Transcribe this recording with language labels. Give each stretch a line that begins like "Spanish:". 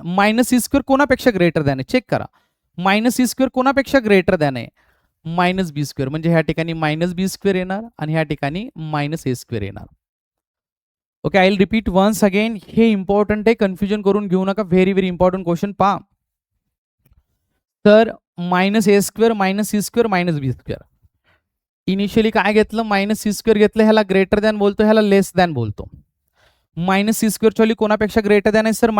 Marathi: Minus C square कोणापेक्षा greater than आहे? Check करा. Minus C square कोणापेक्षा greater than आहे? Minus बी square. म्हणजे ह्या ठिकाणी मायनस बी स्क्वेअर येणार आणि ह्या ठिकाणी मायनस ए स्क्वेअर येणार.
English: Okay, I will repeat once again.
Marathi: हे इम्पॉर्टंट आहे, कन्फ्युजन करून घेऊ नका.
English: Very very important question.
Marathi: पहा तर, मायनस ए square minus C square minus बी स्क्वेअर. इनिशियली काय घेतलं? मायनस सी स्क्वेअर घेतलं. ह्याला ग्रेटर दॅन बोलतो, ह्याला लेस दॅन बोलतो. Minus C स्क्वेअरची value कोणापेक्षा greater than आहे सर?